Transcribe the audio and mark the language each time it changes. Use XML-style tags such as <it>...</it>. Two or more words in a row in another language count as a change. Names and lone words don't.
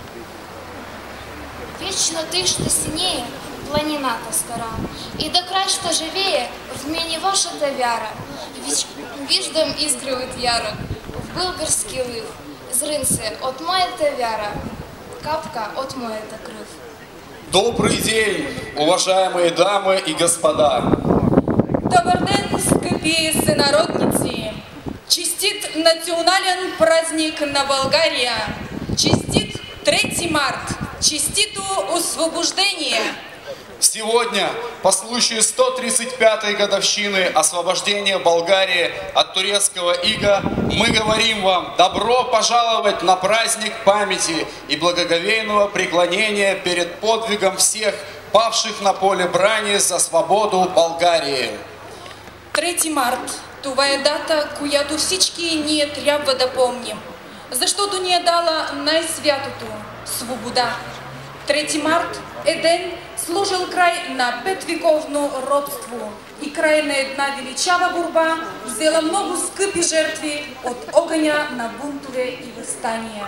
<bg>Вечно ти ще синее планината стара, и до край ще живее в мене вашата вяра. Виждам искри от ярок в български лив. Зрънце от моята вяра, капка от моята кръв.</bg> <ru>Добрый день, уважаемые дамы и господа!</ru> <bg>Добър ден, скъпи сънародници! Честит национален празник на България! Честит 3 март! Честито освобождение!</bg> <ru>Сегодня, по случаю 135-й годовщины освобождения Болгарии от турецкого ига, мы говорим вам добро пожаловать на праздник памяти и благоговейного преклонения перед подвигом всех павших на поле брани за свободу Болгарии.</ru> <bg>3 март – това е дата, която всички ние трябва да помним, защото ни е дала най-святото – свобода. 3 март е ден, сложил край на 5-вековно родство и край на една величава борба, взела много скъпи жертви от огъня на бунтове и въстания.</bg>